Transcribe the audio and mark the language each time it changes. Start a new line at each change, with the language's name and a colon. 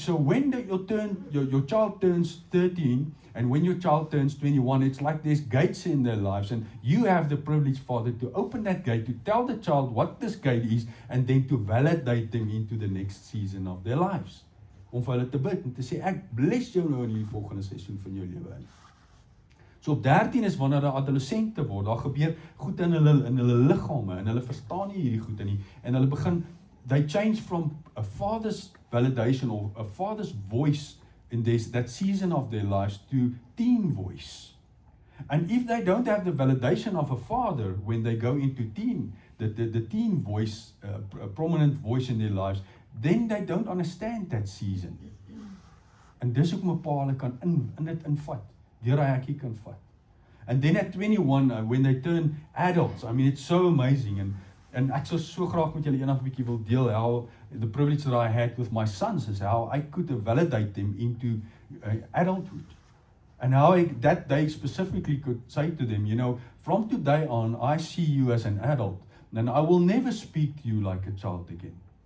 English: So when your child turns 13, and when your child turns 21, it's like there's gates in their lives, and you have the privilege, Father, to open that gate, to tell the child what this gate is, and then to validate them into the next season of their lives.
Afrikaans: Om vir hulle te bid, en te sê, ek bless jou nou in die volgende seisoen van jou lewe. So op 13 is wanneer hulle adolessente word, daar gebeur goed in hulle liggame, en hulle verstaan nie hierdie goed nie, en hulle begin,
English: they change from a father's validation, or a father's voice, in that season of their lives, to teen voice. And if they don't have the validation of a father when they go into teen, the teen voice, a prominent voice in their lives, then they don't understand that season.
Afrikaans: En dis hoekom 'n pa hulle kan in dit invat, deur hy hekkie kan vat.
English: And then at 21, when they turn adults, I mean, it's so amazing, and
Afrikaans: ek sou so graag met julle eendag 'n bietjie wil deel
English: how the privilege that I had with my sons is how I could validate them into adulthood. And how that day specifically could say to them, from today on, I see you as an adult, and I will never speak to you like a child again.